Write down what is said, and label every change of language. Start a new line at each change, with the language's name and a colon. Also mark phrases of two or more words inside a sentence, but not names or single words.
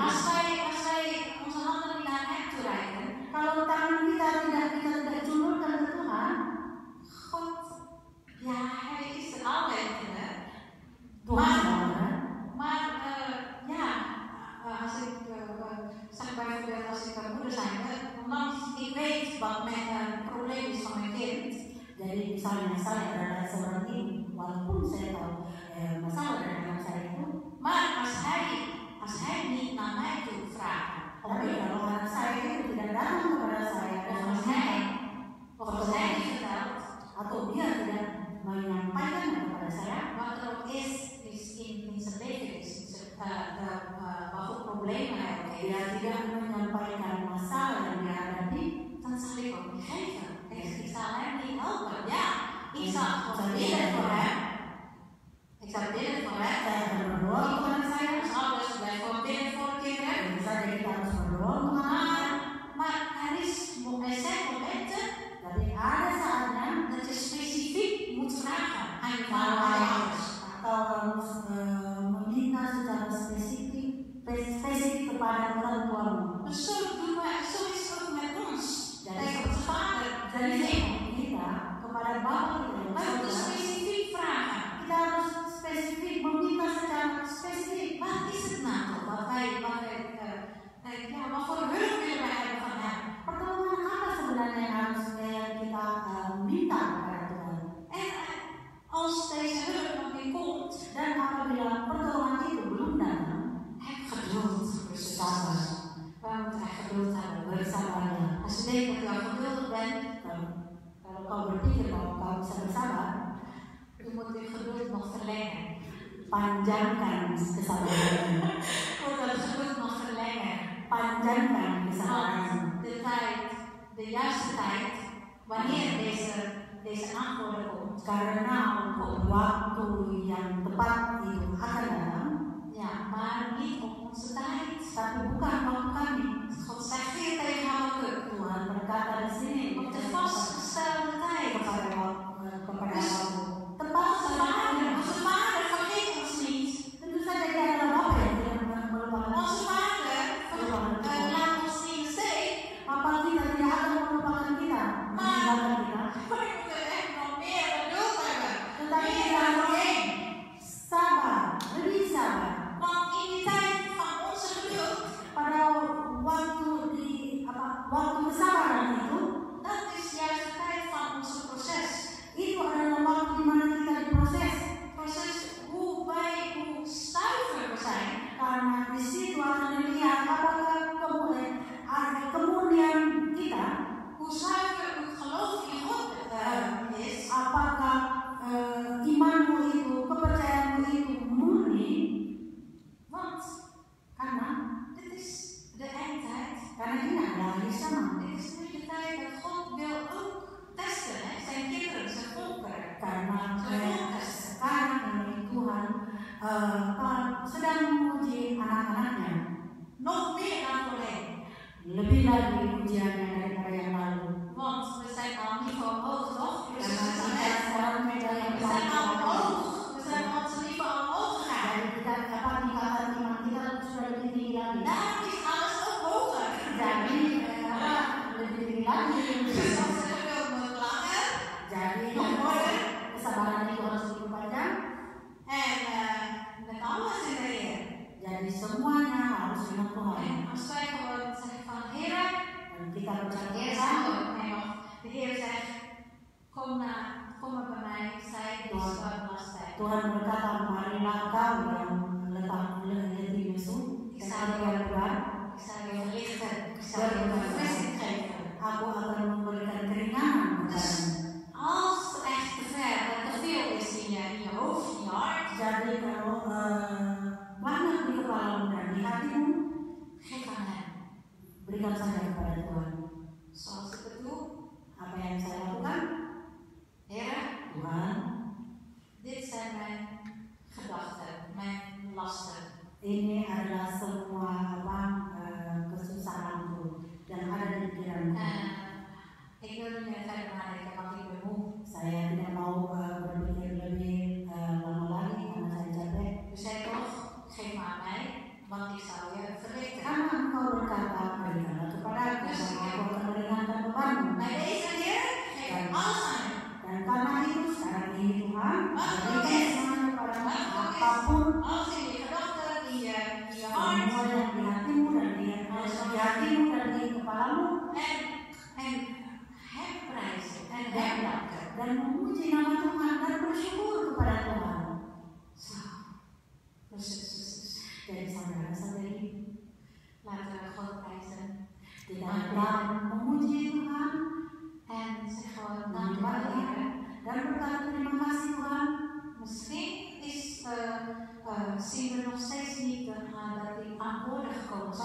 Dutch: Als wij onze handen niet naar hem toe reiken,
Indonesian: Kalau tangan kita tidak julurkan ke Tuhan,
Dutch: God, ja, hij is er alwetende.
Indonesian: Tuhan ada.
Dutch: Maar ja, als ik zeg bijvoorbeeld als ik moeder zijn, ondanks ik weet wat mijn probleem is van mijn kind.
Indonesian: Jadi misalnya saya adalah seorang ibu, walaupun saya tahu masalah dari anak saya itu,
Dutch: Maar als hij niet naar mij toe vraagt,
Indonesian: tapi kalau anak saya itu tidak datang kepada saya dan
Dutch: of hij niet vertelt,
Indonesian: atau dia tidak menyampaikan kepada saya
Dutch: wat er ook is in zijn leven is, wat voor problemen hij ook
Indonesian: dia
Dutch: heeft,
Indonesian: tidak menyampaikan masalah yang dia hadapi,
Dutch: dan zal ik ook niet geven. Ik zal hem niet helpen. Ja, ik zal gewoon bidden voor hem. Ik zal bidden voor hem.
Indonesian: saya akan berdoa untuk anak saya.
Dutch: Dus ouders blijven gewoon bidden voor de kinderen.
Indonesian: Tentu saja kita harus berdoa untuk anak.
Dutch: Maar er zijn momenten
Indonesian: Tapi ada saatnya
Dutch: dat je specifiek moet vragen aan je
Indonesian: kalau
Dutch: ouders.
Indonesian: atau harus meminta secara spesifik kepada orang tuamu.
Dutch: Dus zo is het ook met ons.
Indonesian: Jadi
Dutch: Tegen onze vader.
Indonesian: Jadi kita kepada Bapa kita yang
Dutch: Wij moeten
Indonesian: surga,
Dutch: specifiek vragen.
Indonesian: kita harus spesifik meminta secara spesifik.
Dutch: Wat is het nou toch? Wat voor hulp willen wij hebben van hem?
Indonesian: Pertolongan apa sebenarnya yang harus kita minta kepada Tuhan?
Dutch: En als deze hulp nog niet komt,
Indonesian: Dan apabila pertolongan itu belum datang,
Dutch: heb geduld.
Indonesian: bersabar.
Dutch: Wij moeten echt geduld hebben.
Indonesian: Bersabarlah.
Dutch: Als je denkt dat je al geduldig bent,
Indonesian: Kalau kau berpikir bahwa kau bisa bersabar,
Dutch: je moet je geduld nog verlengen.
Indonesian: panjangkan kesabaran.
Dutch: Je moet dat geduld nog verlengen.
Indonesian: Panjangkan kesabaran.
Dutch: Want de juiste tijd, wanneer deze antwoorden komt,
Indonesian: Karena waktu yang tepat itu akan datang,
Dutch: ja, maar niet op onze tijd.
Indonesian: tapi bukan waktu kami.
Dutch: God zegt weer tegen Habakuk,
Indonesian: Tuhan Tuhan berkata di sini
Dutch: op de vastgestelde tijd.
Indonesian: kepada kamu. Tepat
Dutch: Onze
Indonesian: sekali.
Dutch: Vader vergeet ons niet.
Indonesian: Tentu saja dia adalah Bapa yang tidak melupakan.
Dutch: Onze Vader laat ons niet in de steek.
Indonesian: Papa kita tidak akan melupakan kita, meninggalkan kita.
Dutch: Maar we moeten echt nog meer geduld hebben.
Indonesian: Tetapi
Dutch: Meer
Indonesian: kita harus
Dutch: daarvoorheen.
Indonesian: sabar, lebih sabar.
Dutch: Want in die tijd van onze geduld,
Indonesian: Pada waktu kesabaran itu,
Dutch: dat is juist de tijd van onze proces.
Indonesian: itu adalah waktu di mana kita diproses.
Dutch: Proces hoe zuiver we zijn.
Indonesian: Karena di situ akan dilihat apakah kemurnian kita,
Dutch: Hoe zuiver uw geloof in God is.
Indonesian: apakah imanmu itu, kepercayaanmu itu murni.
Dutch: Want
Indonesian: Karena
Dutch: dit is de eindtijd.
Indonesian: ini adalah hari sama.
Dutch: Dit is nu de tijd dat God wil ook testen, hè? Zijn kinderen, zijn volkeren.
Indonesian: Karena sekarang ini Tuhan sedang menguji anak-anaknya.
Dutch: Nog meer dan voorheen.
Indonesian: Lebih lagi ujiannya daripada yang lalu.
Dutch: Want we zijn al niveau hoog, toch? Dus
Indonesian: Karena
Dutch: we zijn
Indonesian: kita sekarang beda yang
Dutch: we zijn al
Indonesian: lalu.
Dutch: hoog. We zijn al onze niveau hoog gegaan.
Indonesian: Jadi kita tingkatan iman kita sudah lebih tinggi lagi.
Dutch: Daarom is alles ook hoger.
Indonesian: Jadi lebih tinggi lagi.
Dutch: Dus onze geduld moet langer.
Indonesian: Jadi kesabaran itu harus diperpanjang.
Dutch: En met alles in de Heer.
Indonesian: Jadi semuanya harus dengan Tuhan.
Dutch: En als wij gewoon zeggen van Heer,
Indonesian: Dan kita berkata,
Dutch: de Heer zegt, nee wacht, de Heer zegt, kom maar bij mij, zij die zwaar belast zijn.
Indonesian: Tuhan berkata, marilah kau yang letih lesu, dan aku yang berat,
Dutch: Ik zal je verlichten, ik zal je verfrissing geven.
Indonesian: aku akan memberikan keringanan kepadamu.
Dutch: Als het echt te ver en te veel is in je hoofd, in je hart,
Indonesian: Jadi kalau banyak di kepalamu dan di hatimu,
Dutch: geef aan hem.
Indonesian: berikan saja kepada Tuhan.
Dutch: Zoals ik het doe,
Indonesian: Apa yang saya lakukan?
Dutch: Heer,
Indonesian: Tuhan,
Dutch: dit zijn mijn gedachten, mijn lasten.
Indonesian: ini adalah semua kesusahanku yang ada di pikiranku.
Dutch: Ik wil niet meer verder nadenken, want ik ben moe.
Indonesian: Saya tidak mau berpikir lebih lama lagi karena saya capek.
Dutch: U zei toch, geef maar aan mij, want ik zal je verlichten.
Indonesian: Karena engkau berkata, berikanlah kepada aku, dan aku akan meringankan bebanmu.
Dutch: Bij deze Heer, geef alles aan u.
Indonesian: Dan karena itu sekarang ini Tuhan, berikan semuanya kepadamu,
Dutch: Wat
Indonesian: apapun
Dutch: ook is, alles in je gedachten, in je hart.
Indonesian: semua yang di hatimu dan di kepalamu,
Dutch: En hem prijzen en hem danken.
Indonesian: dan memuji nama Tuhan dan bersyukur kepada Tuhan.
Dutch: Zo. Dus.
Indonesian: Jadi saudara-saudari,
Dutch: Laten we God prijzen.
Indonesian: tidak ada memuji Tuhan
Dutch: En zeg gewoon, dankjewel Heer.
Indonesian: dan berkata terima kasih Tuhan.
Dutch: Misschien zien we nog steeds niet dat die aan woorden gekomen zijn.